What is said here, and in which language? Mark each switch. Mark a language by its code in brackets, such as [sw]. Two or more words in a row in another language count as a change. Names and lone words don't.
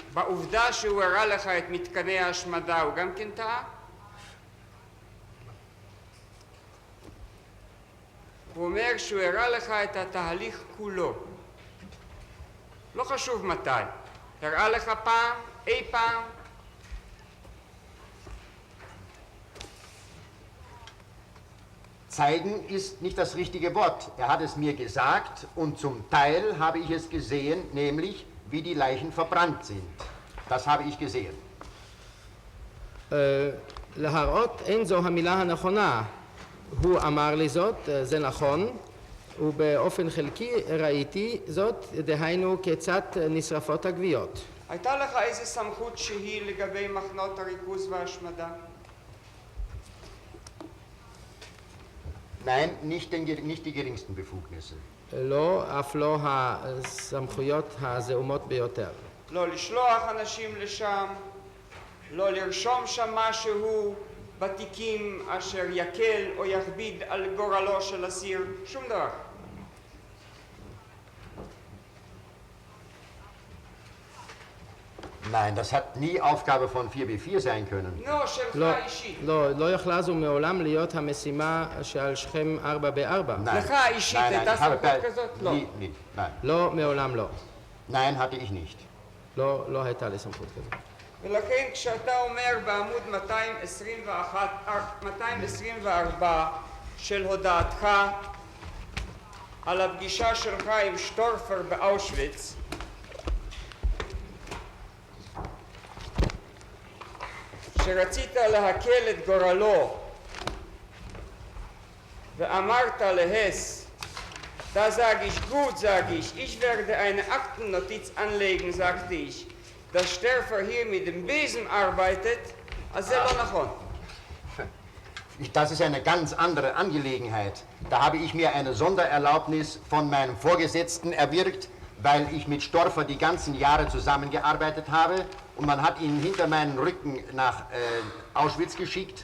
[he] בעובדה שהוא הראה לך את מתקני ההשמדה, הוא גם כן טעה? הוא אומר שהוא הראה לך את התהליך כולו. לא חשוב מתי. הראה לך פעם, אי פעם. [de] Zeigen ist nicht das richtige Wort. Er hat es mir gesagt und zum Teil habe ich es gesehen, nämlich wie die Leichen verbrannt sind. Das habe ich gesehen. [he] להראות אין זו המילה הנכונה. הוא אמר לי זאת, זה נכון, ובאופן חלקי ראיתי זאת, דהיינו כיצד נשרפות הגוויות. הייתה לך איזה סמכות שהיא לגבי מחנות הריכוז וההשמדה? [de] Nein, nicht die geringsten Befugnisse. [he] לא, אף לא הסמכויות הזעומות ביותר. לא לשלוח אנשים לשם, לא לרשום שם משהו בתיקים אשר יקל או יכביד על גורלו של אסיר, שום דבר. [de] Nein, das hat nie Aufgabe von 4B4 sein können. [he] לא, שלך לא, אישית. לא יכלה זו מעולם להיות המשימה שעל שכם 4x4. [de] Nein, [he] לך אישית הייתה [de] ich habe [he] סמכות כזאת? לא. [de] nein. [he] לא, מעולם לא. [de] Nein, hatte ich nicht. [he] לא הייתה לי סמכות כזאת. ולכן כשאתה אומר בעמוד 224 של הודעתך על הפגישה שלך עם שטורפר באושוויץ, שרצית להקל את גורלו ואמרת להס, [de] da sage ich gut, sage ich werde eine Aktennotiz anlegen, sagte ich, dass Störfer hier mit dem Besen arbeitet, also sehr נכון. Das ist eine ganz andere Angelegenheit. Da habe ich mir eine Sondererlaubnis von meinem Vorgesetzten erwirkt, weil ich mit Storfer die ganzen Jahre zusammengearbeitet habe und man hat ihn hinter meinen Rücken nach Auschwitz geschickt.